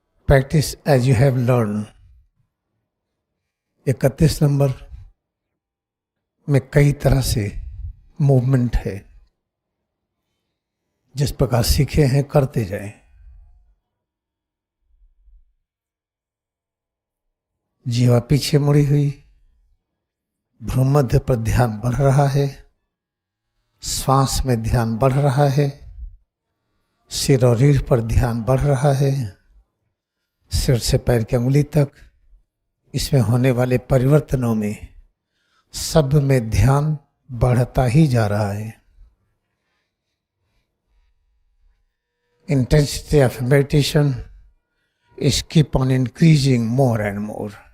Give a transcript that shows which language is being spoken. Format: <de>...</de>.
<en>Practice as you have learned.</en> <hi>31 number में कई तरह से मूवमेंट है। जिस प्रकार सीखे हैं करते जाएं। जीवा पीछे मुड़ी हुई, भ्रूमध्य पर ध्यान बढ़ रहा है, श्वास में ध्यान बढ़ रहा है, सिर और रीढ़ पर ध्यान बढ़ रहा है, सिर से पैर की अंगुली तक। इसमें होने वाले परिवर्तनों में सब में ध्यान बढ़ता ही जा रहा है।</hi> <en>Intensity of meditation is keep on increasing more and more.</en>